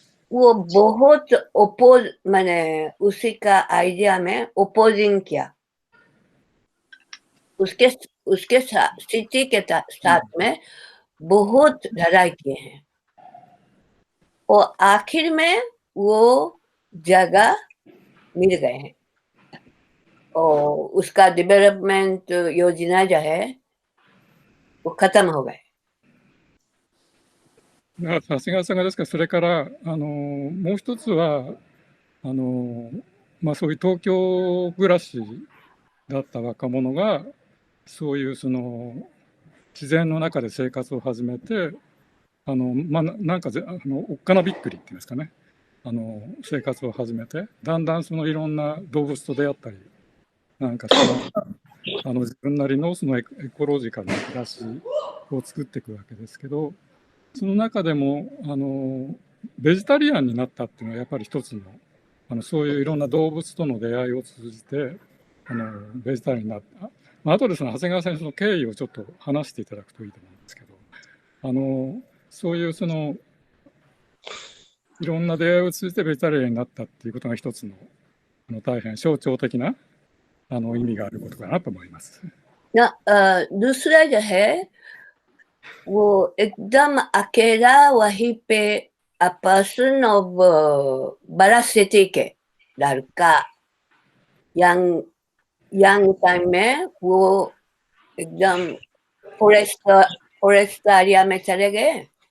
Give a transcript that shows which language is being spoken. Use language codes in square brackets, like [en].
[hi] वो बहुत ओपोज माने उसी का आइडिया में ओपोजिंग किया, उसके सिटी के साथ में बहुत लड़ाई किए हैं और आखिर में वो जगह मिल गए हैं और उसका डेवलपमेंट योजना जो है वो खत्म हो गए। [ja] 長谷川さんがですからそれからもう一つはそういう東京暮らしだった若者がそういうその自然の中で生活を始めてなんかおっかなびっくりっていうんですかね、生活を始めてだんだんそのいろんな動物と出会ったりなんか自分なりのそのエコロジカルな暮らしを作っていくわけですけど、その中でもベジタリアンになったっていうのはやっぱり一つのそういういろんな動物との出会いを通じてベジタリアンになった。後でその長谷川先生の経緯をちょっと話していただくといいと思うんですけど、そういうそのいろんな出会いを通じてベジタリアンになったっていうことが一つの大変象徴的な意味があることかなと思います。 [hi] दूसरा जो है वो एकदम अकेला वहीं पे [en] a person of [hi] बड़ा सिटी के लड़का यंग टाइम में वो एकदम फॉरेस्ट एरिया में चले गए।